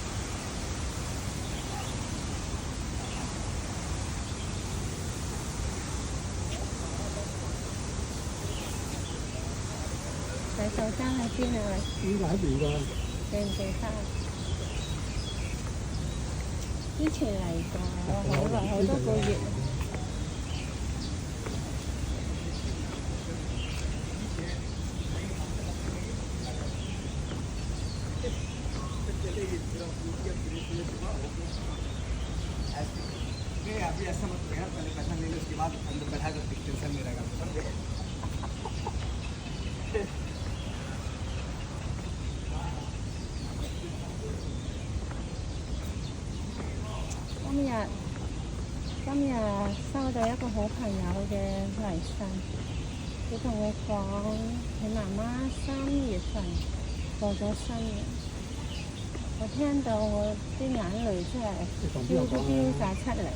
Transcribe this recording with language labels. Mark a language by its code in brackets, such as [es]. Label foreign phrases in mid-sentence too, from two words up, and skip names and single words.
[yue] 洗手間喺邊啊？應該喺邊㗎？記唔記得？之前嚟過，好耐好多個月。 [hi] अभी ऐसा मत करो यार, पहले पैसा ले लो, उसके बाद अंदर बैठा कर टेंशन नहीं रहेगा, समझ गए? [yue] 今日收到一個好朋友嘅嚟信，佢同我講佢媽媽3月份過咗身嘅，我聽到我啲眼淚真係飆晒出嚟。